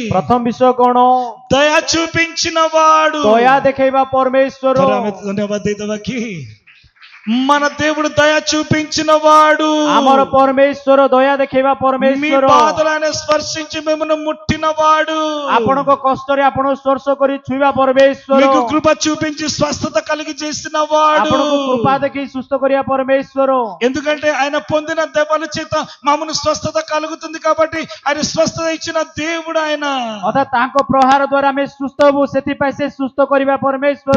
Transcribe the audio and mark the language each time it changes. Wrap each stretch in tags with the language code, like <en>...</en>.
<or>ପ୍ରଥମ ବିଷୟ କଣ?</or> <te>దయ చూపించిన వాడు.</te> <or>ଦୟା ଦେଖେଇବା ପରମେଶ୍ୱର। ଧନ୍ୟବାଦ ଦେଇଦବାକି</or> <te>మన దేవుడు దయ చూపించిన వాడు.</te> <or>ଆମର ପରମେଶ୍ୱର ଦୟା ଦେଖେଇବା</or> <te>మీ</te> <or>ପରମେଶ୍ୱର।</or> <te>బాధలను స్పర్శించి మిమ్మల్ని ముట్టిన వాడు.</te> <or>ଆପଣଙ୍କ କଷ୍ଟରେ ଆପଣ ସ୍ପର୍ଶ କରି ଛୁଇଁବା ପରମେଶ୍ୱର।</or> <te>మీకు కృప చూపించి స్వస్థత కలిగి చేసిన వాడు.</te> <or>ଆପଣଙ୍କୁ କୃପା ଦେଖି ସୁସ୍ଥ କରିବା ପରମେଶ୍ୱର।</or> <te>ఎందుకంటే ఆయన పొందిన దెబ్బల చేత మామూలు స్వస్థత కలుగుతుంది కాబట్టి ఆయన స్వస్థత ఇచ్చిన దేవుడు ఆయన.</te> <or>ଅର୍ଥାତ୍ ତାଙ୍କ ପ୍ରହାର ଦ୍ୱାରା ଆମେ ସୁସ୍ଥ ହବୁ, ସେଥିପାଇଁ ସେ ସୁସ୍ଥ କରିବା ପରମେଶ୍ୱର।</or>